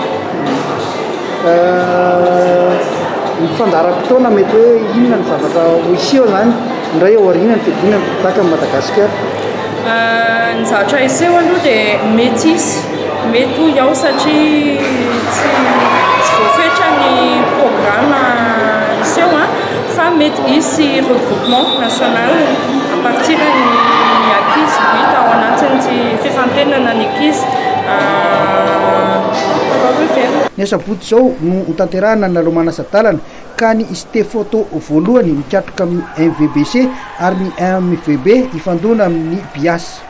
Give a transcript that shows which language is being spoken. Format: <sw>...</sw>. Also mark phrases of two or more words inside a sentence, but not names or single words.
<mg>Ny fandaram-potoana mety hoe inona ny zavatra ho iseho zany indray ao aoriana ny fedina ny tompotaka Madagasikara. Ny zavatra iseho aloha dia mety ho ao satria tsy voafetra ny programme iseho fa mety hisy</mg> <fr>regroupement national à partir</fr> <mg>ny ankizy hita ao anatin'ity fifantenana ny ankizy ny asabotsy zao no hotanterahana ny lalao manasa-dalana ka ny cité photo voalohany mikatroka amin'ny MVBC ary ny MVB ifandona amin'ny bias.</mg>